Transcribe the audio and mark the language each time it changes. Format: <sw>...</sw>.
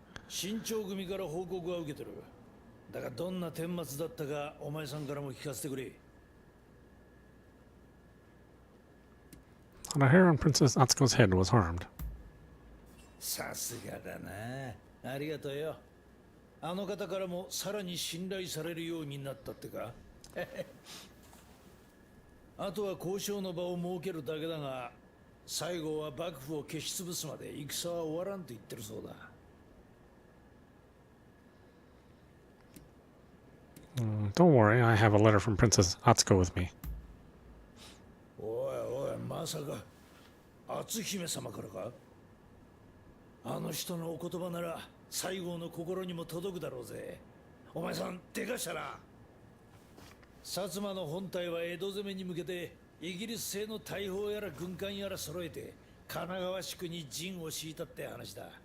<ja>新潮組から報告は受けてる。だがどんな顛末だったかお前さんからも聞かせてくれ。</ja> <en>And a hair on Princess Atsuko's head was harmed.</en> <ja>さすがだな。ありがとうよ。あの方からもさらに信頼されるようになったってかあとは交渉の場を設けるだけだが、最後は幕府を消し潰すまで戦は終わらんと言ってるそうだ。</ja> <en>Don't worry, I have a letter from Princess Atsuko with me.</en> <ja>おいおい、まさか篤姫様からか。あの人のお言葉なら西郷の心にも届くだろうぜ。お前さんでかしたな。薩摩の本隊は江戸攻めに向けてイギリス製の大砲やら軍艦やら揃えて神奈川宿に陣を敷いたって話だ。</ja>